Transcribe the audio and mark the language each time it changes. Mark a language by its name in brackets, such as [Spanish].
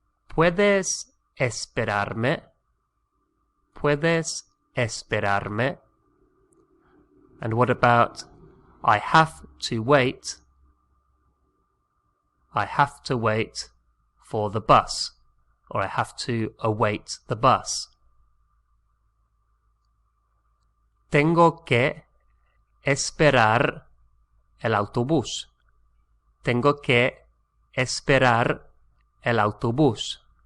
[Spanish] ¿Puedes esperarme? ¿Puedes esperarme? [English] And what about I have to wait? I have to wait for the bus, or I have to await the bus. [Spanish] Tengo que esperar el autobús. Tengo que esperar el autobús.